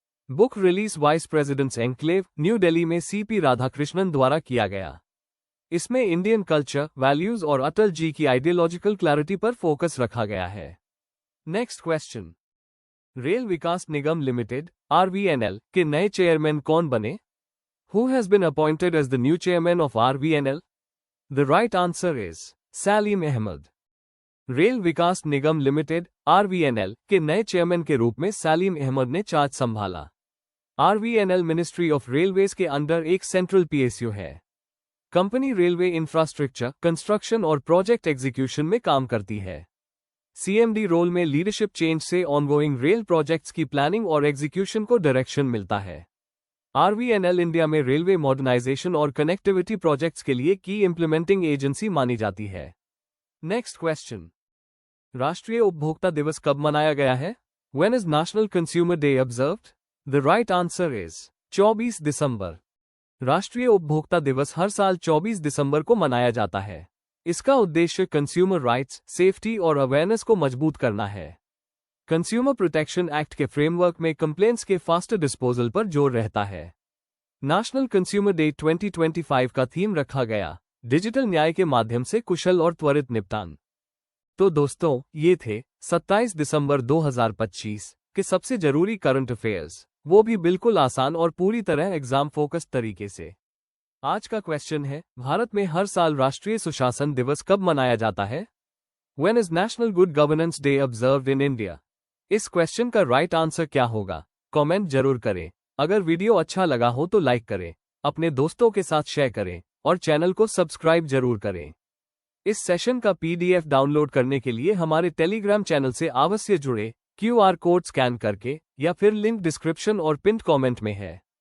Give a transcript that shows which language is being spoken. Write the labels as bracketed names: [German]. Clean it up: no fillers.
[Hindi] Book release vice presidents enclave, new Delhi में CP Radhakrishnan द्वारा किया गया। इसमें इंडियन कल्चर, वैल्यूज और अटल जी की आइडियोलॉजिकल क्लैरिटी पर फोकस रखा गया है। Next question. रेल विकास निगम लिमिटेड RVNL के नए चेयरमैन कौन बने? [English] Who has been appointed as the new chairman of RVNL? The right answer is Salim Ahmed. [Hindi] Rail Vikas Nigam limited RVNL के नए चेयरमैन के रूप में सलीम अहमद ने चार्ज संभाला। RVNL मिनिस्ट्री ऑफ रेलवेज के अंडर एक सेंट्रल PSU है। कंपनी रेलवे इंफ्रास्ट्रक्चर, कंस्ट्रक्शन और प्रोजेक्ट एग्जीक्यूशन में काम करती है। CMD रोल में लीडरशिप चेंज से ऑनगोइंग रेल प्रोजेक्ट्स की प्लानिंग और एग्जीक्यूशन को डायरेक्शन मिलता है। RVNL इंडिया में रेलवे मॉडर्नाइजेशन और कनेक्टिविटी प्रोजेक्ट्स के लिए की इंप्लीमेंटिंग एजेंसी मानी जाती है। Next question. राष्ट्रीय उपभोक्ता दिवस कब मनाया गया है? [English] When is National Consumer Day observed? The right answer is [Hindi] 24 दिसंबर। राष्ट्रीय उपभोक्ता दिवस हर साल 24 दिसंबर को मनाया जाता है। इसका उद्देश्य कंज्यूमर राइट्स, सेफ्टी और अवेयरनेस को मजबूत करना है। कंज्यूमर प्रोटेक्शन एक्ट के फ्रेमवर्क में कंप्लेंट्स के फास्टर डिस्पोजल पर जोर रहता है। नेशनल कंज्यूमर डे 2025 का थीम रखा गया, डिजिटल न्याय के माध्यम से कुशल और त्वरित निपटान। तो दोस्तों, ये थे 27 दिसंबर 2025 के सबसे जरूरी करंट अफेयर्स, वो भी बिल्कुल आसान और पूरी तरह एग्जाम फोकस तरीके से। आज का क्वेश्चन है, भारत में हर साल राष्ट्रीय सुशासन दिवस कब मनाया जाता है? [English] When is National Good Governance Day observed in India? [Hindi] इस क्वेश्चन का राइट आंसर क्या होगा? कमेंट जरूर करें। अगर वीडियो अच्छा लगा हो तो लाइक करें, अपने दोस्तों के साथ शेयर करें और चैनल को सब्सक्राइब जरूर करें। इस सेशन का PDF डाउनलोड करने के लिए हमारे टेलीग्राम चैनल से अवश्य जुड़े, QR कोड स्कैन करके, या फिर लिंक डिस्क्रिप्शन और पिन कमेंट में है।